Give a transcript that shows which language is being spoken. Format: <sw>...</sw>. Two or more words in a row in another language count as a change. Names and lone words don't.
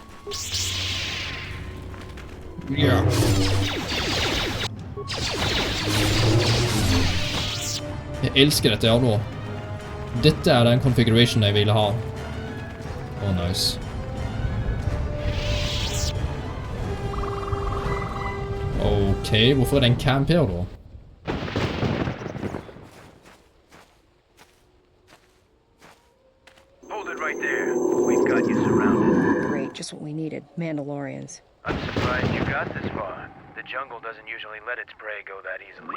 <no>Ja. Jeg elsker dette her nå. Dette er den configuration jeg ville ha. Åh, nice. Ok, hvorfor er det en camp her da?</no> <en>Hold it right there. We've got you surrounded. Great, just what we needed. Mandalorians. I'm surprised you got this far. The jungle doesn't usually let its prey go that easily.</en>